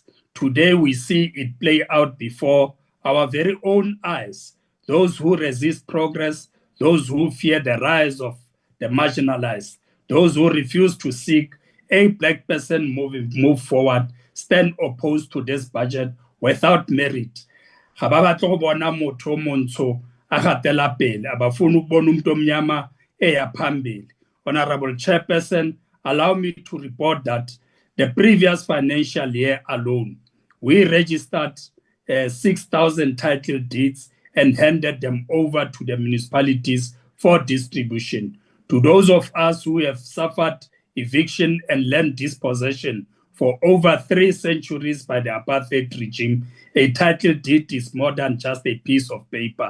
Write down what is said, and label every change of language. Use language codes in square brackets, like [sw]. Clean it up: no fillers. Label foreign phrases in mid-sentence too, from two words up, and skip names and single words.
[en] Today we see it play out before our very own eyes. Those who resist progress, those who fear the rise of the marginalized, those who refuse to seek a black person move forward, stand opposed to this budget without merit. [tn] Ga ba batle go bona motho o montsho a gatela pele, a [zu] ba funa ukubona umuntu omnyama eya phambili. [en] Honorable Chairperson, allow me to report that the previous financial year alone, we registered 6,000 title deeds and handed them over to the municipalities for distribution. To those of us who have suffered eviction and land dispossession for over 3 centuries by the apartheid regime, a title deed is more than just a piece of paper.